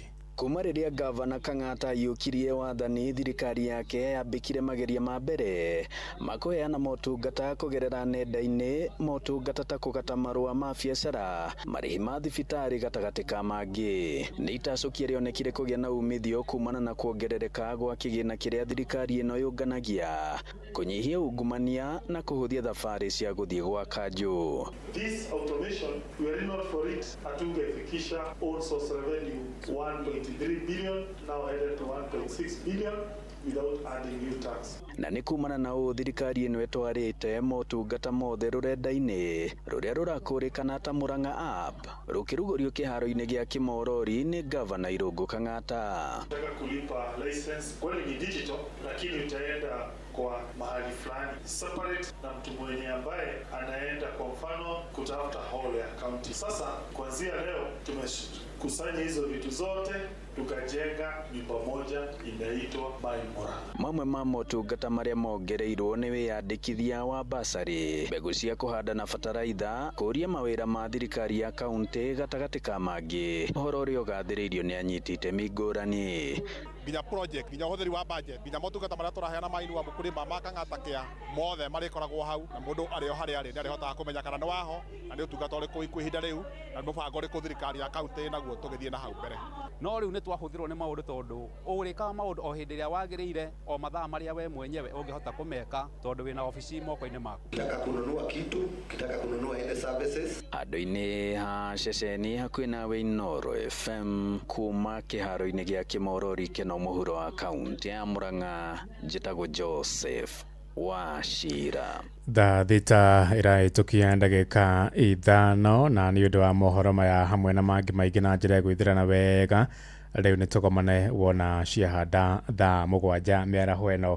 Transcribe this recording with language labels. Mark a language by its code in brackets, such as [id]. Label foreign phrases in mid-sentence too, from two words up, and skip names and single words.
[ki] Kuma rĩrĩa Gavana Kang'ata yũkirie wathani, thirikari yake yambĩkire mageria ma mbere makũheana motungata kũgerera nenda-inĩ, motungata ta kũgata marũa ma biacara, marĩhi ma thibitarĩ gatagatĩ ka mangĩ. Nĩ itacũkia rĩonekire kũgĩa na umithio kumana na kuongerereka gwa kĩgĩna kĩrĩa thirikari ĩno yũnganagia, kũnyihia ungumania na kũhũthia thabarĩ cia gũthiĩ gwa kanjũ. [en] This automation, we are not for it. Hatungefikisha own source revenue 1.3 billion, now headed to 1.6 billion. without adding new tax. [ki] na nĩ kumana na ũũ thirikari ĩno ĩtwarĩte motungata mothe rũrenda-inĩ rũrĩa rũrakũrĩkana ta Murang'a app rũkĩrugũrio kĩharo-inĩ gĩa Kĩmorori nĩ Gavana Irũngũ Kang'ata. [sw] Nataka kulipa license kweli ni digital, lakini utaenda kwa mahali fulani separate na mtu mwenye ambaye anaenda kwa mfano kutafuta hall ya county. Sasa kuanzia leo tumekusanya hizo vitu zote tukajenga nyumba moja inaitwa My Murang'a. [ki] Mamwe ma motungata marĩa mongereirwo nĩ wĩyandĩkithia wa basarĩ, mbegũ cia kũhanda na bataraitha, kũria mawĩra ma thirikari ya kaunti gatagatĩ ka mangĩ, ũhoro ũrĩa ũgathĩrĩirio nĩ anyiti itemi ngũrani. Binya project, binya ũhũthĩri wa budget, binya motungata marĩa tũraheana maĩnua mũkũrĩma ma Kang'ata kĩa mothe marĩkoragwo hau, na mũndũ arĩ o harĩa arĩ nĩarĩhotaga kũmenya kana nĩ waho na nĩ ũtungata ũrĩkũ kwa ihinda rĩu na mũbango ũrĩkũ thirikari ya kaunti naguo tũgĩthiĩ na hau mbere. No rĩu nĩ twahũthĩrwo nĩ maũndũ tondũ ũrĩkaga maũndũ o hĩndĩ ĩrĩa wagĩrĩire o mathaa marĩa we mwenyewe ũngĩhota kũmeka tondũ wĩna ofici moko-inĩ maku. [sw] Kitaka kununua kitu, kitaka kununua ile services. [ki] Andũ-inĩ ha ceceni hakuhĩ nawe Inooro FM kuma kĩharo-inĩ gĩa Kĩmorori kĩno mũhuro wa kaunti ya Murang'a, njĩtagwo Joseph Wachira. Thita ĩrahĩtũkia ndagĩka ithano na nĩ ũndũ wa mohoro maya hamwe na mangĩ maingĩ na njĩra ya gwĩthirana wega, rĩu nĩ tũkomane wona ciahanda thaa 7 mĩaraho ĩno.